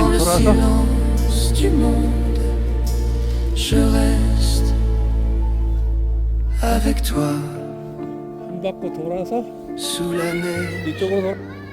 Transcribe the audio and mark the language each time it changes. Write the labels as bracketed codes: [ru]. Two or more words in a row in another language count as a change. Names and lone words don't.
[fr] silence du monde, je reste avec toi [ko] 문 닫고 돌아서 [fr] sous la neige. [ko] 이쪽으로 돌아.